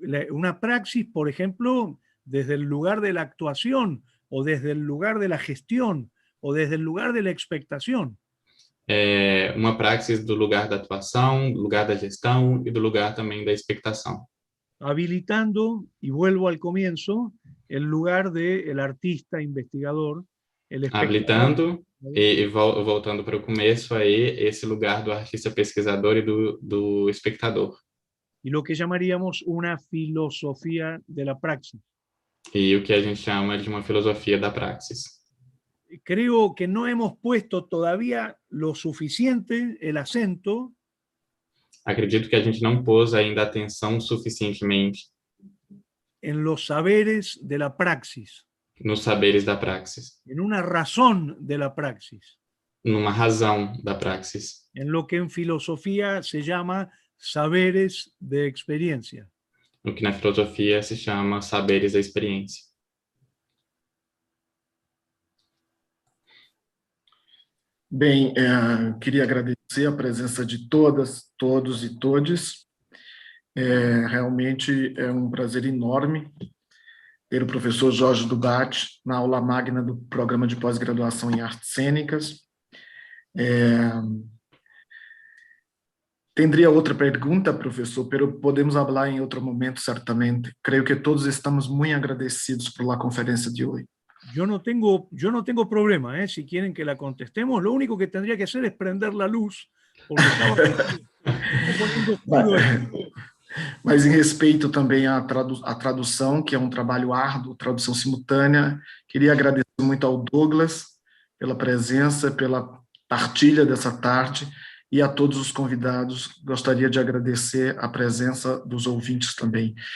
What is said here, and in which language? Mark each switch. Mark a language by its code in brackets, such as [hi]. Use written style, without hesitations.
[es] Una praxis, por ejemplo, desde el lugar de la actuación, o desde el lugar de la gestión, o desde el lugar de la expectación. [pt] Uma praxis do lugar da atuação, do lugar da gestão e do lugar também da expectação. [es] Habilitando, y vuelvo al comienzo, el lugar del artista investigador, el espectador. [pt] Habilitando e voltando para o começo aí, esse lugar do artista pesquisador e do espectador. [es] Y lo que llamaríamos una filosofía de la praxis. [pt] E o que a gente chama de uma filosofia da praxis. [es] Creo que no hemos puesto todavía lo suficiente el acento [pt] Acredito que a gente não pôs ainda atenção suficientemente [es] en los saberes de la praxis, [pt] nos saberes da praxis, [es] en una razón de la praxis, [pt] numa razão da praxis, [es] en lo que en filosofía se llama saberes de experiencia. [pt] no que na filosofia se chama saberes da experiência. Bem, queria agradecer a presença de todas, todos e todes. Realmente é um prazer enorme ter o professor Jorge Dubatti na aula magna do programa de pós-graduação em artes cênicas. Tendria outra pergunta, professor, pero podemos falar em outro momento, certamente. Creio que todos estamos muito agradecidos [es] por la [pt] conferência de hoje. [es] Yo no tengo problema, ¿eh? Si quieren que la contestemos, lo único que tendría que hacer es prender la luz, porque estaba poniendo oscuro aquí. [pt] Mas em respeito também à tradução, que é um trabalho árduo, tradução simultânea, queria agradecer muito ao Douglas pela presença, pela partilha dessa tarde, e a todos os convidados. Gostaria de agradecer a presença dos ouvintes também.